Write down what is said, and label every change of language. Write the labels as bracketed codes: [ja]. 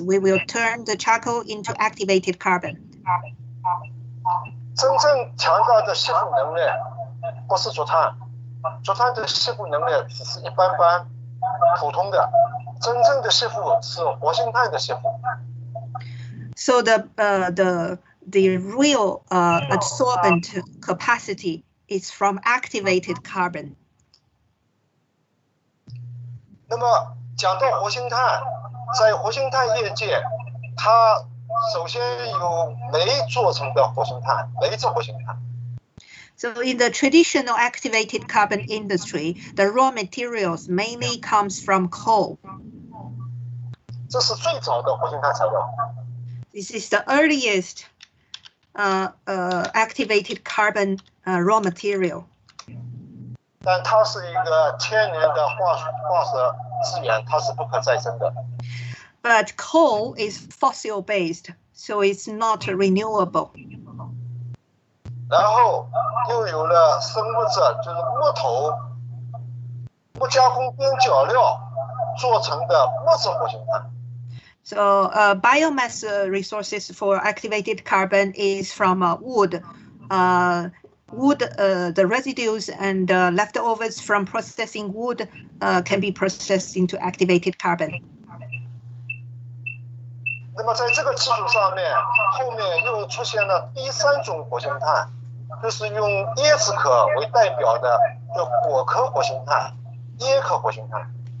[en] We will turn the charcoal into activated carbon. [zh] 真正强大的吸附能力不是竹炭，竹炭的吸附能力只是一般般、普通的，真正的吸附是活性炭的吸附。 [en] So the real absorbent capacity is from activated carbon. [zh] 那么讲到活性炭，在活性炭业界，它首先有煤做成的活性炭，煤制活性炭。 [en] So in the traditional activated carbon industry, the raw materials mainly comes from coal. [zh] 这是最早的活性炭材料。 [en] This is the earliest activated carbon raw material. [zh] 但它是一个千年的化石资源，它是不可再生的。 [en] But coal is fossil-based, so it's not renewable. [zh] 然后又有了生物质，就是木头、不加工边角料做成的木质活性炭。 [en] So biomass resources for activated carbon is from wood. The residues and leftovers from processing wood can be processed into activated carbon. [zh] 那么在这个基础上面，后面又出现了第三种活性炭，就是用椰子壳为代表的果壳活性炭、椰壳活性炭。